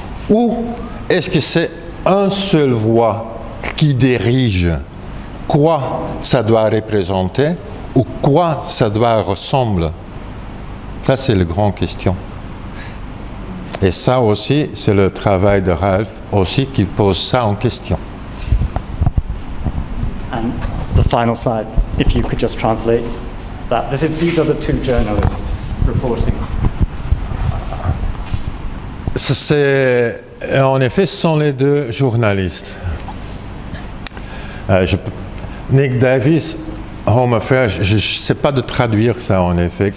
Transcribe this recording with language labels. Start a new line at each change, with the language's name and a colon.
French: Ou est-ce que c'est une seule voie qui dirige quoi ça doit représenter ou quoi ça doit ressembler? Ça, c'est la grande question. Et ça aussi, c'est le travail de Ralph aussi qui pose ça en question.
English: And the final slide, if you could just translate that. These are the two journalists reporting.
French: En effet, ce sont les deux journalistes. Nick Davis, Home Affairs, je ne sais pas de traduire ça en effet.